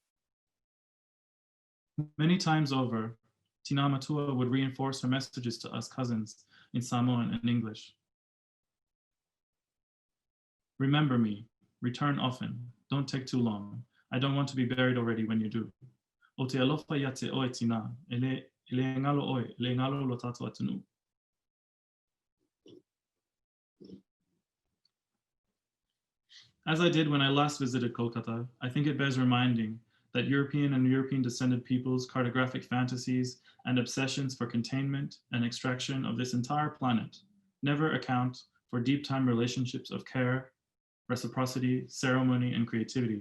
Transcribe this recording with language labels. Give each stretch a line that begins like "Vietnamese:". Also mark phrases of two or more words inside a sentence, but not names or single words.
English: Many times over, Tina Matua would reinforce her messages to us cousins in Samoan and English. Remember me, return often, don't take too long. I don't want to be buried already when you do.
Samoan: O te alofa ia te oe tina, ele ngalo oe, ele ngalo lo tato atunu.
English: As I did when I last visited Kolkata, I think it bears reminding that European and European descended peoples' cartographic fantasies and obsessions for containment and extraction of this entire planet never account for deep time relationships of care, reciprocity, ceremony, and creativity.